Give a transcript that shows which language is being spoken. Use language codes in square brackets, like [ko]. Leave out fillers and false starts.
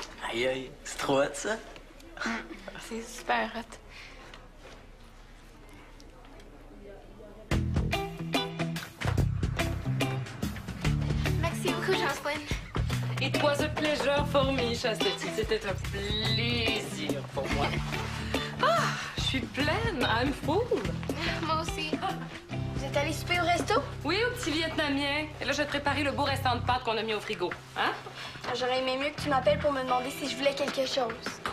[fr] Aïe, aïe, c'est trop hot, ça? C'est super hot. Merci beaucoup, Jocelyn. [en] It was a pleasure for me, Chastity. [fr] C'était un plaisir pour moi. Ah, je suis pleine. [en] I'm full. [fr] Moi aussi. Vous êtes allés souper au resto? Oui, au petit vietnamien. Et là, je vais te préparer le beau restant de pâtes qu'on a mis au frigo. Hein? J'aurais aimé mieux que tu m'appelles pour me demander si je voulais quelque chose.